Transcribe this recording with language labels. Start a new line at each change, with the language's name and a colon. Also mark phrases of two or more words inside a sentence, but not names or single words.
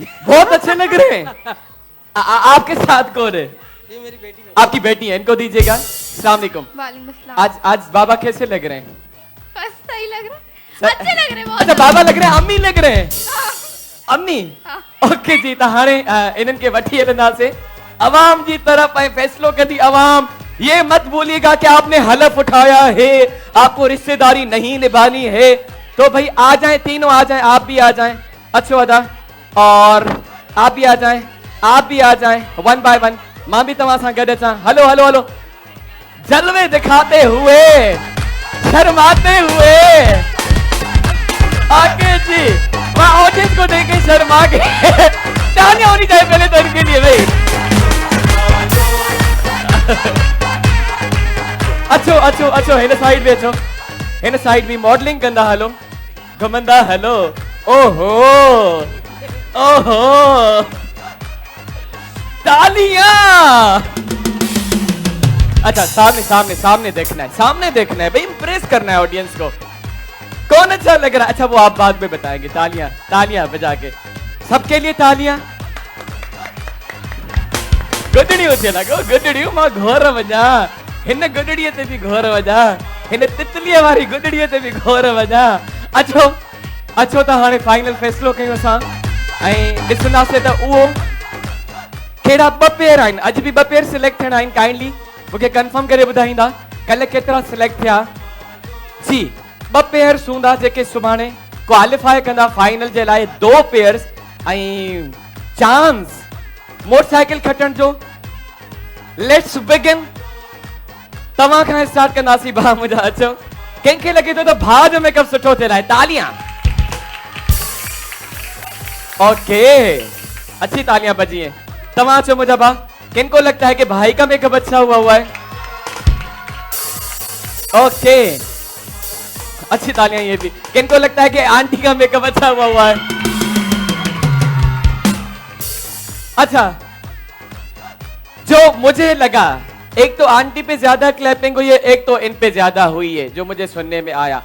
Urdu: بہت اچھے لگ رہے ہیں آپ کے ساتھ کون ہے یہ میری بیٹی ہے آپکی بیٹی ہے ان کو دیجیے گا
Arabic: السلام عليكم وعليكم السلام
Urdu: آج بابا کیسے لگ رہے ہیں بس صحیح لگ رہا ہے اچھے لگ رہے ہیں بہت اچھا بابا لگ رہے ہیں امی لگ رہے ہیں امی اوکے جی
Sindhi: तो हाणे इन्हनि के वठी हलंदासीं अवाम जी तरफ ऐं फैसलो कदी अवाम
Urdu: یہ مت بولیے گا کہ آپ نے حلف اٹھایا ہے آپ کو رشتہ داری نہیں نبھانی ہے تو بھائی آ جائیں تینوں آ جائیں آپ بھی آ جائیں
Sindhi: अच्छो अदा
Urdu: اور آپ بھی آ جائیں
English: one by one
Sindhi: मां भी तव्हां सां गॾु अचां हलो
Urdu: جلوے دکھاتے ہوئے شرماتے ہوئے آگے جی میں آڈینس کو دیکھے شرما کے تالیاں ہونی چاہیے پہلے تو ان کے لیے بھائی
Sindhi: अच्छो हिन साइड भी अचो हिन साइड भी मॉडलिंग कंदा हलो घुमंदा हलो
Urdu: اوہو تالیاں اچھا سامنے دیکھنا ہے بھائی امپریس کرنا ہے آڈینس کو کون اچھا لگ رہا ہے اچھا وہ آپ بعد میں بتائیں گے تالیاں بجا کے سب کے لیے تالیاں
Sindhi: गुडड़ियों से लगो गुडड़ियों मां घोर वजा हिन गुडड़िए ते भी घोर वजा हिन तितलीअ वारी गुडड़िए ते भी घोर वजा अच्छो त हाणे फाइनल फैसलो कयूं असां ऐं ॾिसंदासीं त उहो कहिड़ा ॿ पेयर आहिनि अॼु बि ॿ पेयर सिलेक्ट थियणा आहिनि काइंडली मूंखे कंफर्म करे ॿुधाईंदा कल्ह केतिरा सिलेक्ट थिया जी 2 पेयर्स हूंदा जेके सुभाणे क्वालिफाई कंदा फाइनल जे लाइ 2 पेयर्स ऐं
English: chance motorcycle
Sindhi: खटण जो
English: let's begin
Sindhi: तव्हां खां स्टार्ट कंदासीं भाउ मुंहिंजा अचो कंहिंखे लॻे थो त भाउ जो मेकअप सुठो थियल आहे तालियां
Urdu: اوکے اچھی تالیاں بجی ہیں
Sindhi: तव्हां अचो मुंहिंजा भाउ
Urdu: کن کو لگتا ہے کہ بھائی کا میک اپ اچھا ہوا ہے اوکے اچھی تالیاں یہ بھی کن کو لگتا ہے کہ آنٹی کا میک اپ اچھا ہوا ہے اچھا جو مجھے لگا ایک تو آنٹی پہ زیادہ کلیپنگ ہوئی ہے، ایک تو ان پہ زیادہ ہوئی ہے، جو مجھے سننے میں آیا.